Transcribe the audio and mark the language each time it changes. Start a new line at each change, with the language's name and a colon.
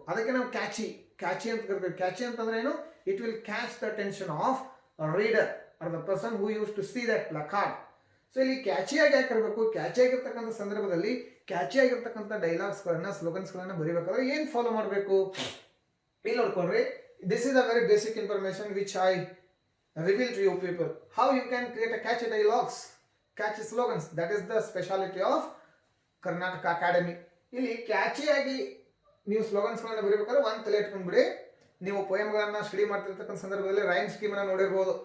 Kannada: ಅದಕ್ಕೆ ನಾವು ಕ್ಯಾಚಿ ಅಂತ ಕರಿತೀವಿ. ಕ್ಯಾಚಿ ಅಂತಂದ್ರೆ ಏನು,
English: It will catch the attention of reader or the person who use to see that placard.
Kannada: So ಇಲ್ಲಿ ಕ್ಯಾಚಿಯಾಗಿ ಯಾಕಿರಬೇಕು, ಕ್ಯಾಚಿ ಆಗಿರ್ತಕ್ಕಂಥ ಸಂದರ್ಭದಲ್ಲಿ ಕ್ಯಾಚಿ ಆಗಿರ್ತಕ್ಕಂಥ ಡೈಲಾಗ್ಸ್ಗಳನ್ನ ಸ್ಲೋಗನ್ಸ್ಗಳನ್ನ ಬರೀಬೇಕಾದ್ರೆ ಏನು ಫಾಲೋ ಮಾಡಬೇಕು ಇಲ್ಲಿ ನೋಡ್ಕೊಳ್ರಿ.
English: This is a very basic information which I reveal to you people. How you can create a catchy dialogues, catchy slogans. That is the speciality of Karnataka Academy.
Kannada: ಇಲ್ಲಿ ಕ್ಯಾಚಿಯಾಗಿ ನೀವು ಸ್ಲೋಗನ್ಸ್ಗಳನ್ನ ಬರೀಬೇಕಾದ್ರೆ ಒಂದು ತಲೆ ಇಟ್ಕೊಂಡ್ಬಿಡಿ. ನೀವು ಪೋಯಮ್ಗಳನ್ನ ಸ್ಟಡಿ ಮಾಡ್ತಿರ್ತಕ್ಕಂಥ ಸಂದರ್ಭದಲ್ಲಿ ರೈಮ್ ಸ್ಕೀಮನ್ನು ನೋಡಿರ್ಬೋದು.